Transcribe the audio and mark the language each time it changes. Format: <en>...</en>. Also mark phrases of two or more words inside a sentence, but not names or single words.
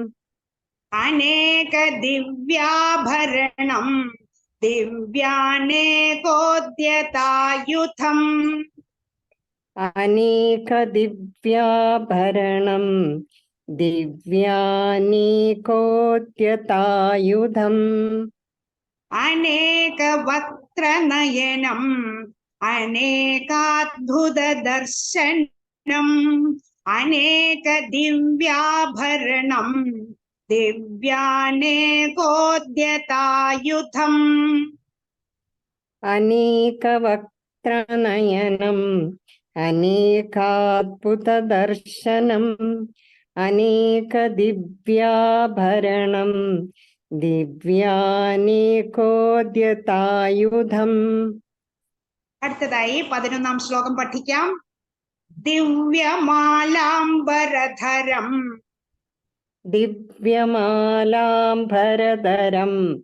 <sa>अनेकदिव्याभरणं दिव्यानेकोद्यतायुधम् अनेकदिव्याभरणं दिव्यानेकोद्यतायुधम् अनेकवक्त्रनयनम् अनेकाद्भुतदर्शनम् अनेकदिव्याभरणम् दिव्यानेकोद्यतायुधम् अनेकवक्त्रनयनम् अनेकाद्भुतदर्शनम् अनेकदिव्याभरणम् ദിവ്യാനേകോദ്യതായുധം.</sa> <ml>അടുത്തതായി 11-ാം ശ്ലോകം പഠിക്കാം.</ml> <sa>ദിവ്യമാലാംബരധരം ദിവ്യമാലാംബരധരം</sa>